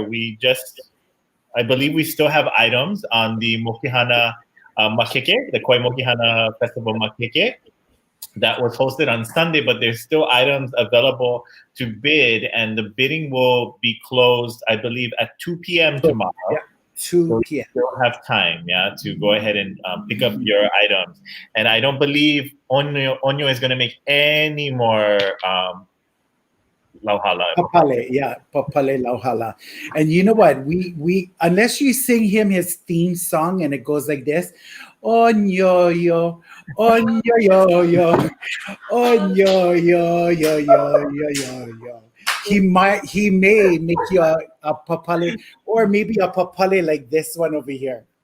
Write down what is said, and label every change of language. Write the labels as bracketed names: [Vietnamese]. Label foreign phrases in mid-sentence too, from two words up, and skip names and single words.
[English] I believe we still have items on the Mokihana Makeke, the Kauaʻi Mokihana Festival Makeke, that was hosted on Sunday, but there's still items available to bid, and the bidding will be closed, I believe, at 2 p.m. tomorrow. Yeah, 2 p.m. So you still have time, to go ahead and pick up your items. And I don't believe Onyo is going to make any more lauhala. [Hawaiian] Papale lauhala. [English] And you know what? We unless you sing him his theme song and it goes like this, Onyo yo, Onyo yo yo, Onyo yo yo yo yo yo. He may make you a papale, or maybe a papale like this one over here.